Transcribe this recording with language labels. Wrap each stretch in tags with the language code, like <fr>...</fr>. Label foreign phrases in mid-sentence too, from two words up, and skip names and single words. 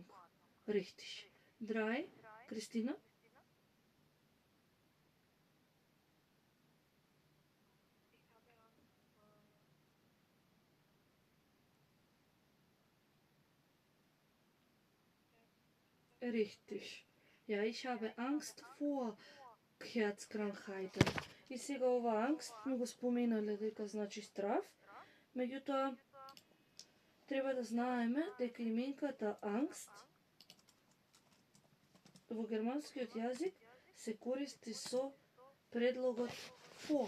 <de>Richtig. 3. Кристина? Richtig. Ja, ich habe Angst vor Herzkrankheiten.</de> <mk>И сега ова ангст ми го споменале дека значи страв, меѓутоа треба да знаеме дека именката ангст во германскиот јазик се користи со предлогот for.</mk>